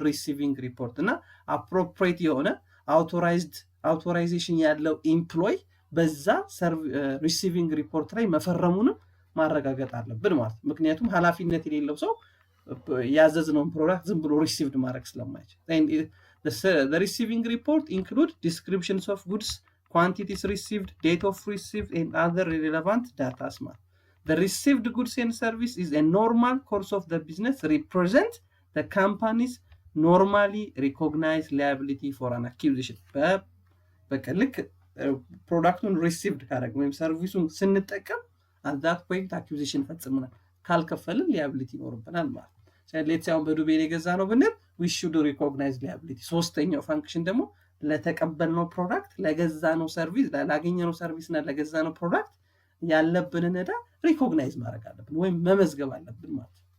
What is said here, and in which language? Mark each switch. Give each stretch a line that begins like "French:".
Amharic: ሪሲቪንግ ሪፖርት እና አፕሮፕሪየት የሆነ አውቶራይዜሽን ያለው ኤምፕሎይ በዛ ሪሲቪንግ ሪፖርት ላይ መፈረሙንም ማረጋገጥ አለብን ማለት። ምክንያቱም ኃላፊነት የሌለው ሰው ያዘዝነውን ፕሮዳክት ዝም ብሎ ሪሲቭድ ማድረግ ስለማይችል
English: the receiving report include descriptions of goods, quantities received, date of receipt and other relevant data. The received goods and service is a normal course of the business represent the company's normally recognized liability for an acquisition.
Amharic: በቃ ልክ ፕሮዳክቱን ሪሲቭድ ካደረግ ወይም ሰርቪሱን ስንጠቀም
English: at that point
Amharic: acquisition ፈጽመናል። ካልከፈልን liability ይኖርብናል ማለት። ሌትስ አሁን በዱቤ የገዛ ነው ብንል
English: we should recognize liability።
Amharic: ሶስተኛው ፋንክሽን ደግሞ ለተቀበልነው ፕሮዳክት ለገዛነው ሰርቪስ ላገኘነው ሰርቪስ እና ለገዛነው ፕሮዳክት ያለብንን ዕዳ ሪኮግናይዝ ማድረግ አለብን ወይም መመዝገብ አለብን ማለት።